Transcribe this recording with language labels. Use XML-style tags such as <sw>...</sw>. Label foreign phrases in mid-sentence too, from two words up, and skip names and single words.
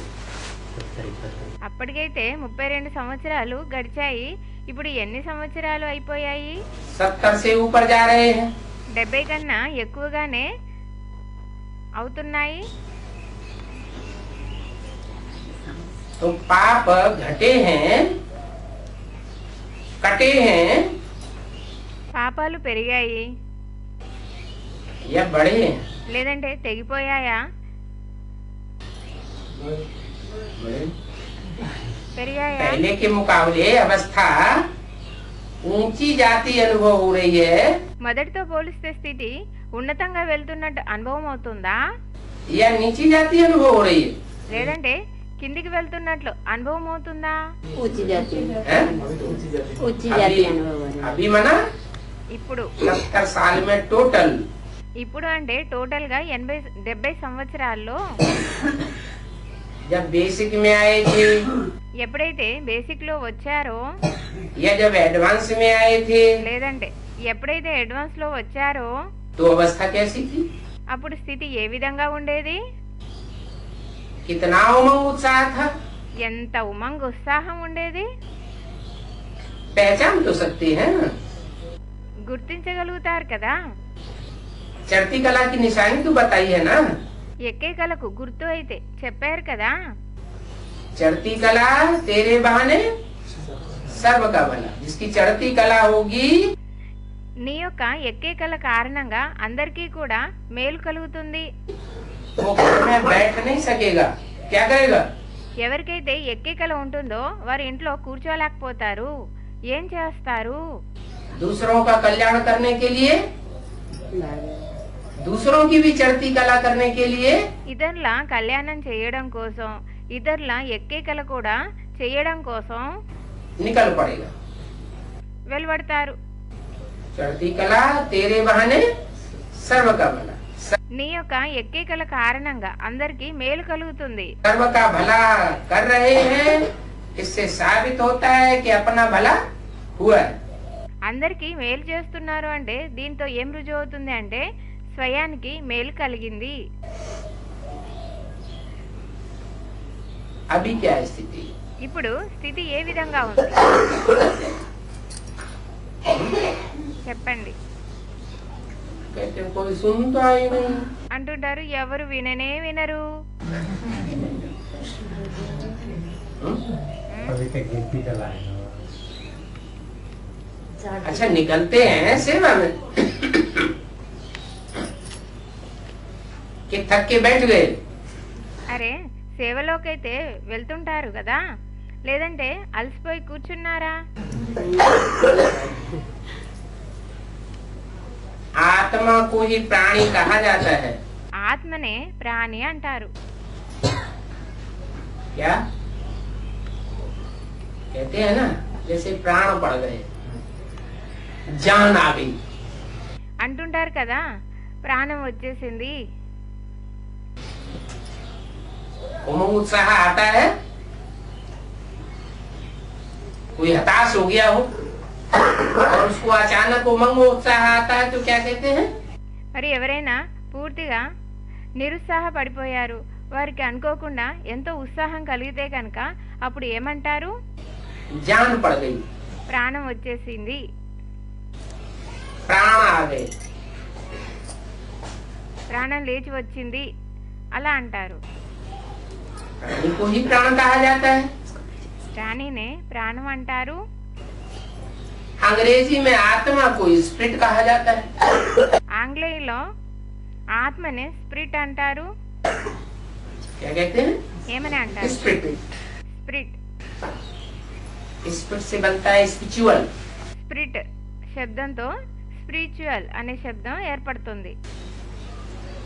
<te>అప్పటికైతే 32 సంవత్సరాలు గడిచాయి. ఇప్పుడు ఎన్ని సంవత్సరాలు అయిపోయాయి?</te> <hi>70 से ऊपर जा रहे हैं।</hi> <te>70 కన్నా ఎక్కువగానే అవుతున్నాయి.</te> <hi>तो पाप घटे हैं, कटे हैं</hi> <te>పాపాలు పెరిగాయి</te> <hi>या बढ़े हैं?</hi> <te>లేదంటే తెగిపోయాయా?</te> <hi>बढ़े।</hi> <te>పెరిగాయా?</te> <hi>पहले के मुकाबले अवस्था ऊंची जाती अनुभव हो रही है</hi> <te>మొదటితో పోలిస్తే స్థితి ఉన్నతంగా వెళ్తున్నట్టు అనుభవం అవుతుందా?</te> <hi>या नीची जाती अनुभव हो रही है?</hi> <te>లేదంటే కిందికి వెళ్తున్నట్లు అనుభవం అవుతుందా?</te> <hi>ऊंची जाती हैं? ऊंची जाती अभी अनुभव हो रही है। अभी मना</hi> <te>ఇప్పుడు</te> <hi>70 साल में टोटल</hi> <te>ఇప్పుడు అంటే టోటల్ గా 70 సంవత్సరాల్లో</te> <hi>जब बेसिक में आए थे</hi> <te>ఎప్పుడైతే బేసిక్ లో వచ్చారో</te> <hi>या जब एडवांस में आए थे</hi> <te>లేదంటే ఎప్పుడైతే అడ్వాన్స్ లో వచ్చారో</te> <hi>तो अवस्था कैसी थी?</hi> <te>అప్పుడు స్థితి ఏ విధంగా ఉండేది?</te> <hi>कितना उमंग उत्साह था?</hi> <te>ఎంత ఉమంగ్ ఉత్సాహం ఉండేది?</te> <hi>पहचान तो सकते हैं।</hi> <te>గుర్తించగలుగుతారు కదా.</te> <hi>चढ़ती कला की निशानी तो बताई है ना।</hi> <te>ఎక్కే కళకు గుర్తు అయితే చెప్పారు కదా.</te> <hi>चढ़ती कला तेरे बहाने सर्व का भला। जिसकी चढ़ती कला होगी</hi> <te>నీ యొక్క ఎక్కే కళ కారణంగా అందరికీ కూడా మేలు కలుగుతుంది.</te> <hi>वो घर में बैठ नहीं सकेगा, क्या करेगा?</hi> <te>ఎవరికైతే ఎక్కే కళ ఉంటుందో వారి ఇంట్లో కూర్చోలేకపోతారు. ఏం చేస్తారు?</te> <hi>दूसरों का कल्याण करने के लिए, दूसरों की भी चढ़ती कला करने के लिए</hi> <te>ఇతరుల కళ్యాణం చేయడం కోసం, ఇతరుల ఎక్కే కళ కూడా చేయడం కోసం</te> <hi>निकल पड़ेगा।</hi> <te>వెలువడతారు.</te> <hi>चढ़ती कला तेरे बहाने सर्व का भला।</hi> <te>నీ యొక్క ఎక్కే కళ కారణంగా అందరికీ మేలు కలుగుతుంది.</te> <hi>सर्व का भला कर रहे हैं, इससे साबित होता है कि अपना भला हुआ है।</hi> <te>అందరికీ మేలు చేస్తున్నారు అంటే దీంతో ఏం రుజువు అవుతుంది అంటే స్వయానికి మేలు కలిగింది.</te> <hi>अभी क्या है स्थिति?</hi> <te>ఇప్పుడు స్థితి ఏ విధంగా ఉంది చెప్పండి</te> <hi>कहते हैं, कोई सुनता ही नहीं।</hi> <te>అంటుంటారు. ఎవరు విననే వినరు.</te> <hi>अभी तक गिनती का लाइन हो। अच्छा निकलते हैं सेवा में कि थक के बैठ गए।</hi> <te>అరే సేవలోకైతే వెళ్తుంటారు కదా, లేదంటే అలసిపోయి కూర్చున్నారా?</te> <hi>आत्मा को ही प्राणी कहा जाता है।</hi> <te>ఆత్మనే ప్రాణి అంటారు.</te> <hi>क्या कहते हैं ना, जैसे प्राण पड़ गए, जान आ गई।</hi> <te>అంటుంటారు కదా, ప్రాణం వచ్చేసింది.</te> <hi>उमंग उत्साह आता है, कोई हताश हो गया हो और उसको अचानक उमंग उत्साह आता है तो क्या कहते हैं?</hi> <te>మరి ఎవరైనా పూర్తిగా నిరుత్సాహపడిపోయారు, వారికి అనుకోకుండా ఎంతో ఉత్సాహం కలిగితే కనుక అప్పుడు ఏమంటారు?</te> <hi>जान पड़ गई,</hi> <te>ప్రాణం వచ్చేసింది,</te> <hi>प्राण आ गए।</hi> <te>ప్రాణం లేచి వచ్చింది అలా అంటారు.</te> <hi>प्राणी को ही प्राण कहा जाता है।</hi> <te>ప్రాణినే ప్రాణం అంటారు.</te> <hi>अंग्रेजी में आत्मा को स्पिरिट कहा जाता है।</hi> <te>ఆంగ్లేయులో ఆత్మనే స్పిరిట్ అంటారు.</te> <hi>क्या कहते हैं?</hi> <te>ఏమని అంటారు?</te> <hi>स्पिरिट।</hi> <te>స్పిరిట్.</te> <hi>स्पिरिट से बनता है स्पिरिचुअल।</hi> <te>స్పిరిట్ శబ్దంతో స్పిరిచువల్ అనే శబ్దం ఏర్పడుతుంది.</te>